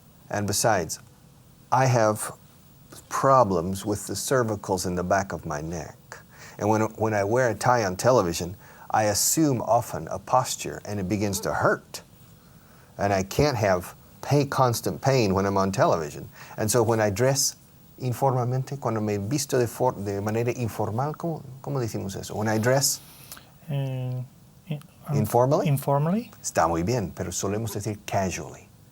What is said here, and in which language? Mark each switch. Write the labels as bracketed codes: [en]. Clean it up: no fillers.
[en] And besides, I have problems with the cervicals in the back of my neck. And when I wear a tie on television, I assume often a posture and it begins to hurt. And I can't have constant pain when I'm on television. And so when I dress [es] informalmente, cuando me visto de manera informal, ¿cómo decimos eso? [en] When I dress informally? Informally? [es] Está muy bien, pero solemos decir casually.